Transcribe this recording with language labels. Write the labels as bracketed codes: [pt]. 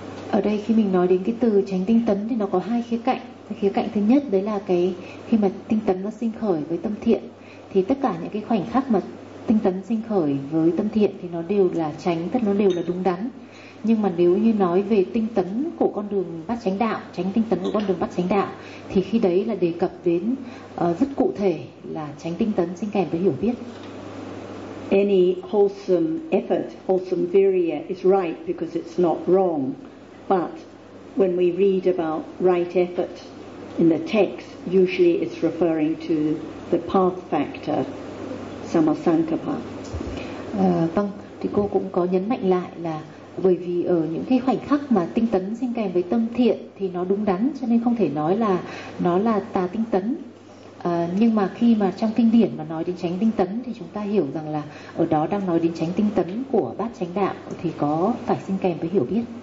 [vi] Ở đây khi mình nói đến cái từ chánh tinh tấn thì nó có hai khía cạnh. Cái khía cạnh thứ nhất đấy là cái khi mà tinh tấn nó sinh khởi với tâm thiện, thì tất cả những cái khoảnh khắc mà tinh tấn sinh khởi với tâm thiện thì nó đều là chánh, tức nó đều là đúng đắn. Nhưng mà nếu như nói về tinh tấn của con đường bát chánh đạo, chánh tinh tấn của con đường bát chánh đạo, thì khi đấy là đề cập đến rất cụ thể là chánh tinh tấn sinh kèm với hiểu biết. [en] Any wholesome effort, wholesome virya is right because it's not wrong. But when we read about right effort in the text, usually it's referring to the path factor, samasankappa. [vi] Vâng, thì cô cũng có nhấn mạnh lại là bởi vì ở những cái khoảnh khắc mà tinh tấn sinh kèm với tâm thiện thì nó đúng đắn, cho nên không thể nói là nó là tà tinh tấn. Nhưng mà khi mà trong kinh điển mà nói đến chánh tinh tấn thì chúng ta hiểu rằng là ở đó đang nói đến chánh tinh tấn của bát chánh đạo thì có phải sinh kèm với hiểu biết.